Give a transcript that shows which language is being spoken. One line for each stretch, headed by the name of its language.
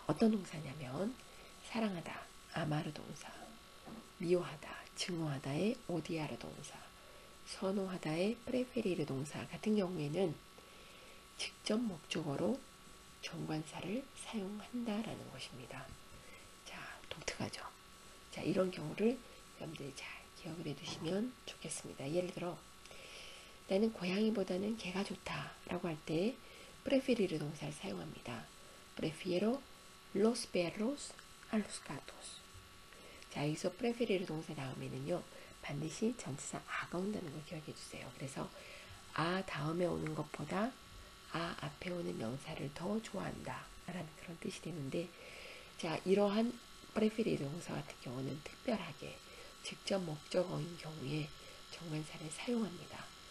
Korean: 어떤 동사냐면 사랑하다, 아마르 동사, 미워하다, 증오하다의 오디아르 동사, 선호하다의 프레페리르 동사 같은 경우에는 직접 목적어로 정관사를 사용한다라는 것입니다. 자, 독특하죠? 자, 이런 경우를 여러분들이 잘 기억을 해두시면 좋겠습니다. 예를 들어 나는 고양이보다는 개가 좋다 라고 할 때 preferir 동사를 사용합니다.
Spanish: prefiero los perros a los gatos.
Korean: 자, 여기서 preferir 동사 다음에는요 반드시 전치사 아가 온다는 걸 기억해 주세요. 그래서 아 다음에 오는 것보다 아 앞에 오는 명사를 더 좋아한다 라는 그런 뜻이 되는데, 자, 이러한 preferir 동사 같은 경우는 특별하게 직접 목적어인 경우에 정관사를 사용합니다.